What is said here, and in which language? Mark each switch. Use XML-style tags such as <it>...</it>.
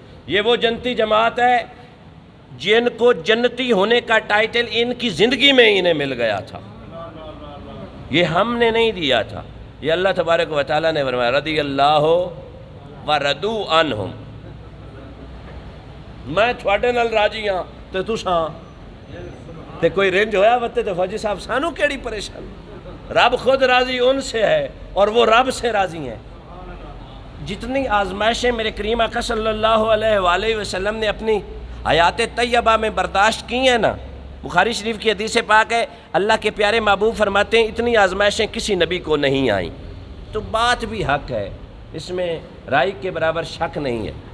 <ur>یہ وہ جنتی جماعت ہے جن کو جنتی ہونے کا ٹائٹل ان کی زندگی میں انہیں مل گیا تھا. یہ ہم نے نہیں دیا تھا، یہ اللہ تبارک و تعالیٰ نے فرمایا</ur> <ar>رضی اللہ ورضوا عنہم.</ar> <pa>میں تھوڑے نال راضی ہاں تے تساں تے کوئی رنج ہویا وتے تے فوجی صاحب سانو کیڑی پریشانی.</pa> <ur>رب خود راضی ان سے ہے اور وہ رب سے راضی ہیں۔ جتنی آزمائشیں میرے کریم آقا صلی اللہ علیہ وآلہ وسلم نے اپنی حیات طیبہ میں برداشت کی ہیں نا، بخاری شریف کی حدیث پاک ہے، اللہ کے پیارے محبوب فرماتے ہیں اتنی آزمائشیں کسی نبی کو نہیں آئیں۔ تو بات بھی حق ہے، اس میں رائے کے برابر شک نہیں ہے۔</ur>